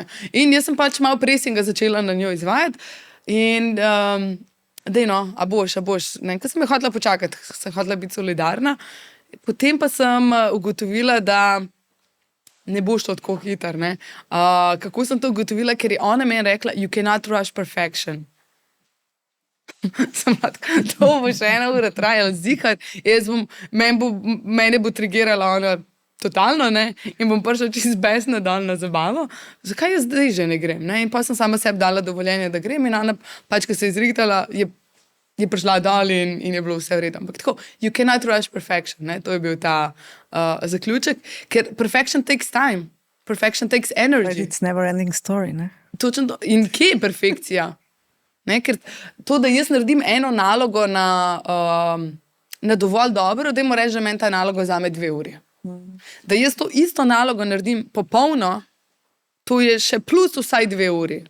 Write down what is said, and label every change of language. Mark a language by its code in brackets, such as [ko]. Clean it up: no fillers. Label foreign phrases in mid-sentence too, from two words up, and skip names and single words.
[sl] In jaz sem pač malo presinga začela na njo izvajati in... Dej no, a boš, ne, ko sem jo hotela počakati, sem hotela biti solidarna, potem pa sem ugotovila, da ne boš to tako hiter, ne. Kako sem to ugotovila, ker je ona meni rekla, [en] you cannot rush perfection. [sl] Sem pa tako, to bo še 1 ura trajala zihar, mene bo trigirala ona totalno, ne, in bom prišla čisto besna dol na zabavo. Zakaj jaz zdaj že ne grem, ne, in pa sem sama sebi dala dovoljenje, da grem in ona pač, ko se je izrihtala, je prišla dol in je bilo vse v redu. Ampak tako, [en] you cannot rush perfection, [sl] ne, to je bil ta zaključek, ker [en] perfection takes time, perfection takes energy. But it's never ending story, [sl] ne. Točno to. In kje je perfekcija? Ne, ker to, da jaz naredim eno nalogo na dovolj dobro, dajmo reči, da meni ta naloga vzame 2 uri. Da jaz to isto nalogo naredim popolno, to je še plus vsaj 2 uri.